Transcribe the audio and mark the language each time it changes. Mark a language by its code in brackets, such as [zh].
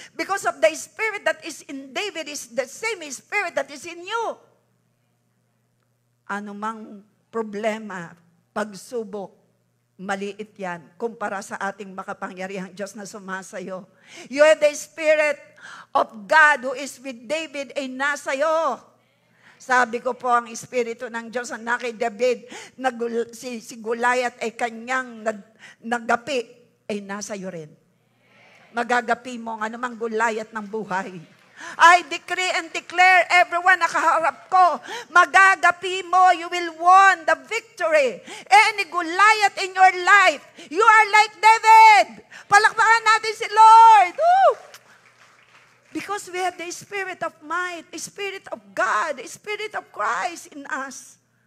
[en] Because of the spirit that is in David is the same spirit that is in you. [tl] Ano mang problema, pagsubok, maliit yan kumpara sa ating makapangyarihang Diyos na sumasayo. [en] You have the Spirit of God who is with David ay nasayo. [tl] Sabi ko po, ang Espiritu ng Diyos na kay David, si Goliath ay kanyang nagapi, ay nasayo rin. Magagapi mo ang anumang Goliath ng buhay. [en] I decree and declare, everyone nakaharap ko, magagapi mo, you will won the victory. Any Goliath in your life, you are like David. Palakpakan natin si Lord. Woo! Because we have the Spirit of might, the Spirit of God, the Spirit of Christ in us.